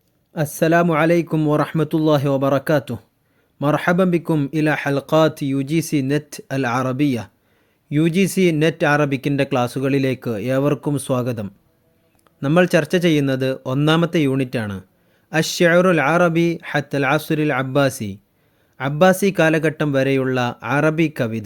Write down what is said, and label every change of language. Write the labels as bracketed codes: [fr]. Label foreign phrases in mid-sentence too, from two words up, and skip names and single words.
[ar] السلام عليكم ورحمة الله وبركاته. مرحبا بكم إلى حلقات UGC നെറ്റ് العربية. [ml] UGC നെറ്റ് അറബിക്കിൻ്റെ ക്ലാസ്സുകളിലേക്ക് ഏവർക്കും സ്വാഗതം. നമ്മൾ ചർച്ച ചെയ്യുന്നത് ഒന്നാമത്തെ യൂണിറ്റാണ്. [ar] الشعر العربي حتى العصر العباسي. [ml] അബ്ബാസി കാലഘട്ടം വരെയുള്ള അറബി കവിത.